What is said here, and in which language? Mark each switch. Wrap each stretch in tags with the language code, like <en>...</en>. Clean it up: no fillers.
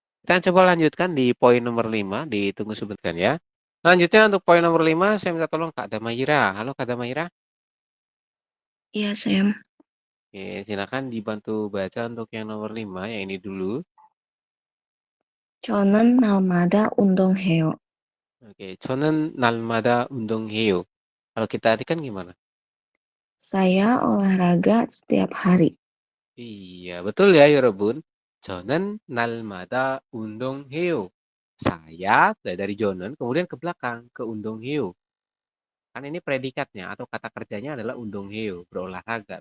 <id>Kita coba lanjutkan di poin nomor 5. Ditunggu sebentar ya. Selanjutnya untuk poin nomor 5, saya minta tolong Kak Damayira. Halo Kak Damayira. Iya, Sam. Oke, silakan dibantu baca untuk yang nomor 5, yang ini dulu.</id> <ko>저는 날마다 운동해요. Oke, 저는 날마다 운동해요.</ko> <id>Kalau kita artikan gimana? Saya olahraga setiap hari. Iya, betul ya, Yorobun.</id> <ko>저는 날마다 운동해요.</ko> <id>Saya dari Jonen kemudian ke belakang ke 운동해요. Kan ini predikatnya atau kata kerjanya adalah 운동해요, berolahraga.</id>